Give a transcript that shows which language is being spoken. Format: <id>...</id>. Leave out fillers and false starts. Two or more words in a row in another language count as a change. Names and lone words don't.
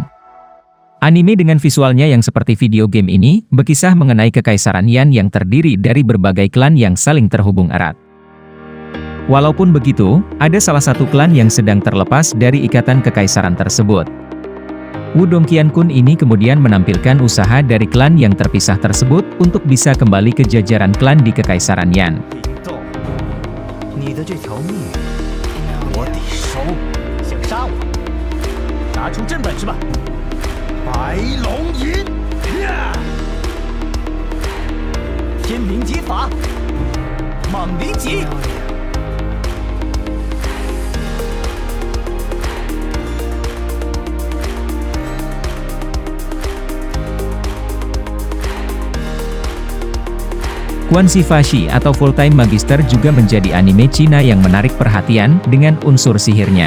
<id>Anime dengan visualnya yang seperti video game ini, berkisah mengenai kekaisaran Yan yang terdiri dari berbagai klan yang saling terhubung erat. Walaupun begitu, ada salah satu klan yang sedang terlepas dari ikatan kekaisaran tersebut. Wudong Qiankun ini kemudian menampilkan usaha dari klan yang terpisah tersebut untuk bisa kembali ke jajaran klan di kekaisaran Yan.</id> <zh>你的这条命，我得收。想杀我，拿出真本事吧！白龙吟，天明极法，莽灵戟。</zh> <id>Quan Shifashi atau Full-Time Magister juga menjadi anime Cina yang menarik perhatian dengan unsur sihirnya.</id>